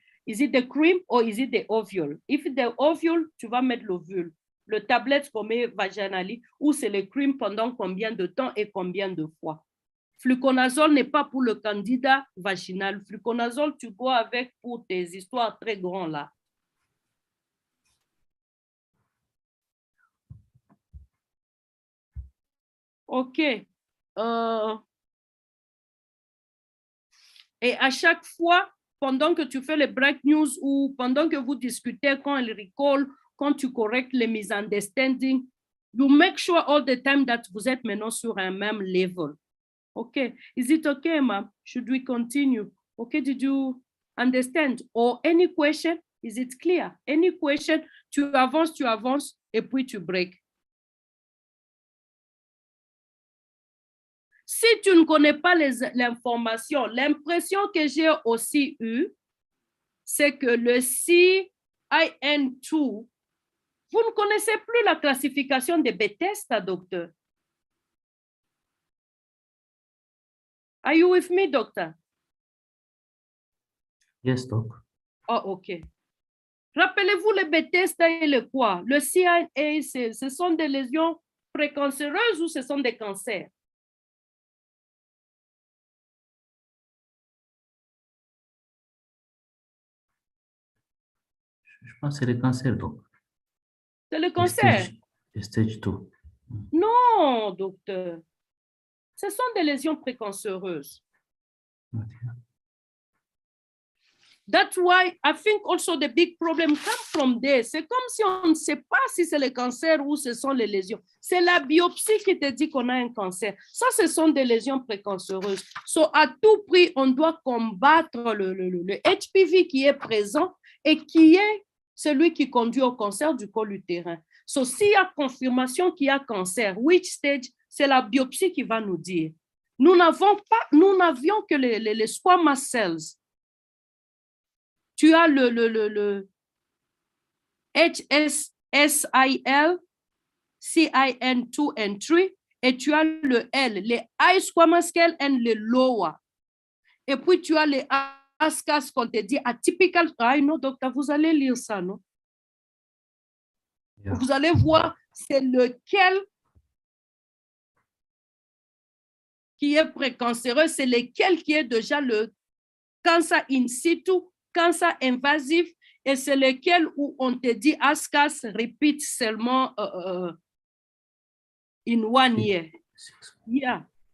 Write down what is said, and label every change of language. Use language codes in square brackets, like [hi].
[en] Is it the cream or is it the ovule? If it's the ovule, [fr] tu vas mettre l'ovule. Le tablette qu'on met vaginally, ou c'est le cream pendant combien de temps et combien de fois. Fluconazole n'est pas pour le candidat vaginal. Fluconazole, tu bois avec pour tes histoires très grandes là. OK. Et à chaque fois, pendant que tu fais les break news ou pendant que vous discutez, quand il recall, quand tu correctes les misunderstandings, [en] you make sure all the time that [fr] vous êtes maintenant sur un même level. [en] Okay. Is it okay, ma'am? Should we continue? Okay, did you understand? Or any question? Is it clear? Any question? [fr] Tu avances, et puis tu break. Si tu ne connais pas l'information, l'impression que j'ai aussi eue, c'est que le CIN2, vous ne connaissez plus la classification de Bethesda, docteur. [en] Are you with me, doctor? Yes, doc. Oh, OK. [fr] Rappelez-vous le Bethesda et le quoi? Le CIN, ce sont des lésions précancéreuses ou ce sont des cancers? Je pense que c'est le cancer, donc. C'est le cancer? [en] Stage 2. [fr] Non, docteur. Ce sont des lésions précancéreuses. Okay. [en] That's why I think also the big problem comes from there. [fr] C'est comme si on ne sait pas si c'est le cancer ou ce sont les lésions. C'est la biopsie qui te dit qu'on a un cancer. Ça, ce sont des lésions précancéreuses. So, à tout prix, on doit combattre le HPV qui est présent et qui est celui qui conduit au cancer du col utérin. So, s'il y a confirmation qu'il y a cancer, [en] which stage, [fr] c'est la biopsie qui va nous dire. Nous n'avions que les squamous cells. Tu as le HSSIL, CIN2 and 3, et tu as le L, les high squamous cell and les lower. Et puis tu as les ASCAS qu'on te dit atypical. Ah non, docteur, vous allez lire ça, non? Yeah. Vous allez voir, c'est lequel qui est précancéreux, c'est lequel qui est déjà le cancer in situ, cancer invasif, et c'est lequel où on te dit ASCAS repeat seulement in 1 year. Yeah.